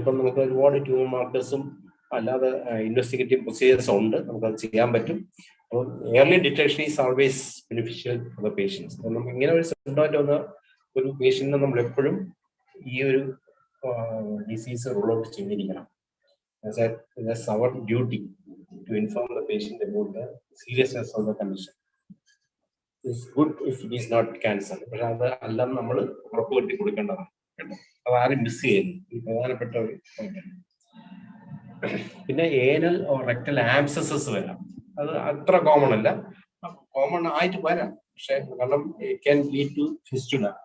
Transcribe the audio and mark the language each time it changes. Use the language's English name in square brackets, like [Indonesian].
[Malayalam] ഇപ്പം നമുക്ക് ഒരുപാട് ട്യൂമർ മാർക്കേഴ്സും അല്ലാതെ ഇൻവെസ്റ്റിഗേറ്റീവ് പ്രൊസീജിയേഴ്സ് ഉണ്ട്, നമുക്കത് ചെയ്യാൻ പറ്റും. [English] അപ്പോൾ early detection is always beneficial for the patients. [Malayalam] നമുക്ക് ഇങ്ങനെ ഒരു സിംറ്റമായിട്ട് വന്ന ഒരു പേഷ്യന്റിനെ നമ്മൾ എപ്പോഴും ഈ ഒരു ഡിസീസ് റൂൾ ഔട്ട് ചെയ്തിരിക്കണം. [English] That's our duty to inform the patient about the seriousness of the condition. It's good if it is not cancer. [Malayalam] പക്ഷെ അത് എല്ലാം നമ്മൾ ഉറപ്പുവരുത്തി കൊടുക്കേണ്ടതാണ്. അത് ആരും മിസ് ചെയ്യുന്നു. ഈ പ്രധാനപ്പെട്ട ഒരു പോയിന്റാണ്. പിന്നെ ഏനൽ റെക്ടൽ ആബ്സസസ് വരാം. അത് അത്ര കോമൺ അല്ല, കോമൺ ആയിട്ട് വരാം. പക്ഷെ കാരണം [English] It can lead to fistula.